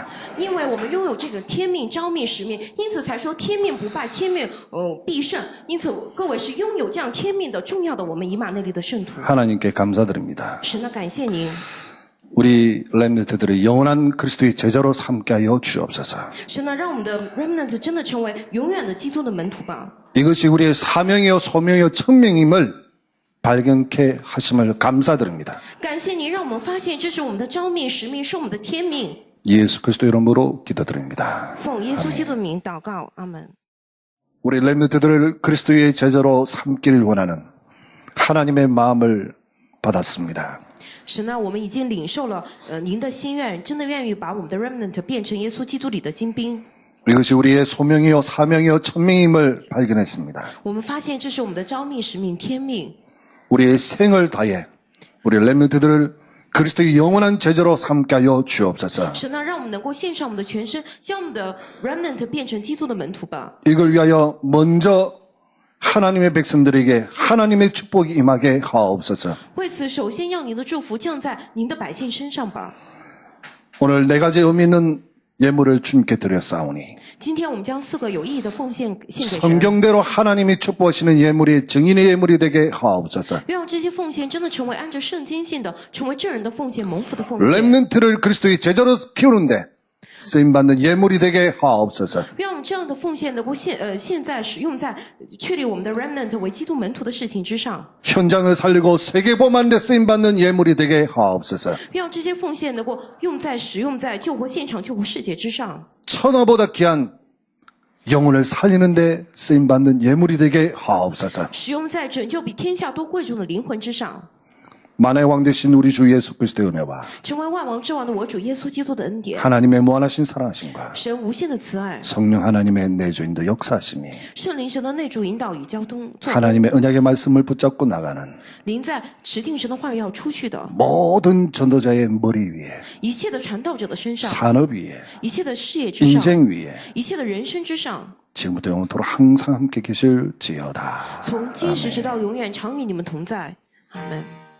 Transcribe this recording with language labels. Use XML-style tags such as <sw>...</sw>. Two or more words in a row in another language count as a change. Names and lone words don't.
<zh>因为我们拥有这个天命、召命、使命，因此才说天命不败，天命必胜。因此，各位是拥有这样天命的重要的我们以马内利的圣徒。</zh> <ko>하나님께 감사드립니다.</ko> <zh>神的感谢您，</zh> <ko>우리 렘넌트들의 영원한 그리스도의 제자로 삼게 하여 주옵소서.</ko> <zh>神呢，让我们的 remnant 真的成为永远的基督的门徒吧。</zh> <ko>이것이 우리의 사명이요 소명이요 천명임을 발견케 하심을 감사드립니다.</ko> <zh>感谢您，让我们发现这是我们的召命、使命，是我们的天命。</zh> <ko>예수 그리스도 이름으로 기도드립니다.</ko> <zh>奉耶稣基督的名祷告，阿门。</zh> <ko>우리 렘넌트들을 그리스도의 제자로 삼기를 원하는 하나님의 마음을 받았습니다.</ko> <zh>神呢，我们已经领受了您的心愿，真的愿意把我们的 remnant 变成耶稣基督里的精兵。</zh> <ko>이것이 우리의 소명이요 사명이요 천명임을 발견했습니다.</ko> <zh>我们发现这是我们的召命、使命、天命。</zh> <ko>우리의 생을 다해 우리 렘넌트들을 그리스도의 영원한 제자로 삼게 하여 주옵소서.</ko> <zh>神呢，让我们能够献上我们的全身，将我们的 remnant 变成基督的门徒吧。</zh> <ko>이걸 위하여 먼저 하나님의 백성들에게 하나님의 축복이 임하게 하옵소서.</ko> <zh>为此，首先要您的祝福降在您的百姓身上吧。</zh> <ko>오늘 네 가지 의미 있는 예물을 주님께 드렸사오니</ko> <zh>今天我们将4个有意义的奉献献给神，</zh> <ko>성경대로 하나님이 축복하시는 예물이 증인의 예물이 되게 하옵소서.</ko> <zh>让这些奉献真的成为按照圣经性的，成为正人的奉献、蒙福的奉献。</zh> <ko>렘넌트를 그리스도의 제자로 키우는데 쓰임받는 예물이 되게 하옵소서.</ko> <zh>让我们这样的奉献能够现在使用在确立我们的 remnant 为基督门徒的事情之上。</zh> <ko>현장을 살리고 세계보험하는 데 쓰임받는 예물이 되게 하옵소서.</ko> <zh>让这些奉献能够使用在救活现场、救活世界之上。</zh> <ko>천하보다 귀한 영혼을 살리는 데 쓰임받는 예물이 되게 하옵소서.</ko> <zh>使用在拯救比天下多贵重的灵魂之上。</zh> <ko>만의 왕 되신 우리 주 예수 그리스도의 은혜와</ko> <zh>成为万王之王的我主耶稣基督的恩典，</zh> <ko>하나님의 무한하신 사랑하심과</ko> <zh>神无限的慈爱，</zh> <ko>성령 하나님의 내주인도 역사하심이</ko> <zh>圣灵神的内住引导与交通，作为</zh> <ko>하나님의 언약의 말씀을 붙잡고 나가는</ko> <zh>灵在指定神的话语要出去的，</zh> <ko>모든 전도자의 머리 위에</ko> <zh>一切的传道者的身上，</zh> <ko>산업 위에</ko> <zh>一切的事业之上，</zh> <ko>인생 위에</ko> <zh>一切的人生之上，</zh> <ko>지금부터 영원토록 항상 함께 계실지어다.</ko> <zh>从今时直到永远，常与你们同在。阿门。</zh>